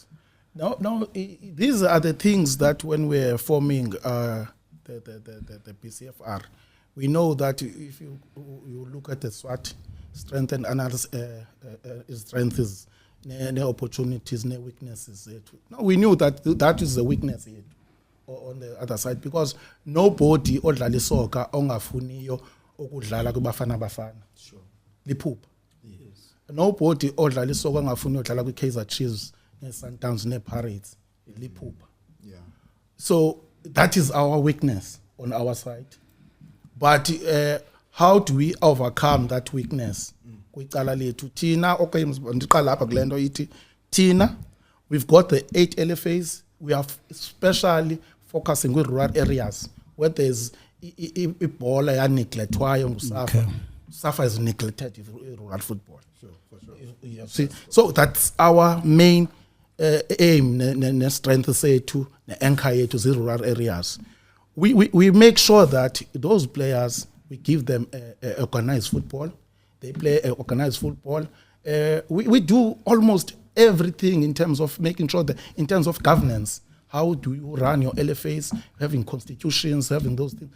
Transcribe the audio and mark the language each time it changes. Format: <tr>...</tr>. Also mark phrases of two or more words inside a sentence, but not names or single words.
<en>Now, these are the things that when we're forming the PCFR, we know that if you look at the SWOT, strength and analysis, strengths, opportunities, weaknesses. Now we knew that is the weakness here. On the other side, because nobody</en> <xh>odlala isoccer ongafuniyo ukudlala kubafana bafana.</xh> <en>Sure. Liphupha. Yes.</en> <xh>Nobody odlala isoccer ongafuniyo ukudlala kwiKaizer Chiefs, neSundowns, nePirates. Liphupha.</xh> <en>Yeah. So that is our weakness on our side. But how do we overcome that weakness?</en> <xh>Kwicala lethu Tina, okay, ndiqala apha kule nto ithi Tina,</xh> <en>we've got the 8 LFAs. We are especially focusing with rural areas where there's Ebola</en> <xh>ya neglectwayo nguSAFA.</xh> <en>SAFA is neglected in rural football. Sure, for sure. Yeah, see, so that's our main aim, ne strength sethu,</en> <xh>ne anchor yethu</xh> <en>zi rural areas. We make sure that those players, we give them organized football. They play organized football. We do almost everything in terms of making sure that in terms of governance, how do you run your LFAs, having constitutions, having those things.</en>